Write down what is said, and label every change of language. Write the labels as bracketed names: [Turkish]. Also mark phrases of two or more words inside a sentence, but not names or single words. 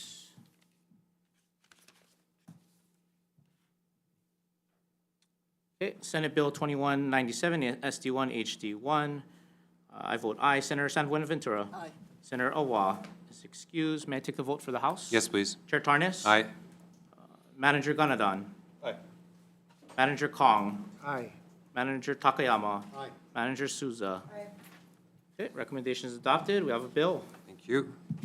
[English] Okay, Senate Bill 2197, SD1, HD1. I vote aye. Senator San Buenaventura? Aye. Senator Awa is excused. May I take the vote for the House? Yes, please. Chair Tarnas? Aye. Manager Ganadon? Aye. Manager Kong? Aye. Manager Takayama? Aye. Manager Souza? Aye. Okay, recommendation is adopted. We have a bill. Thank you.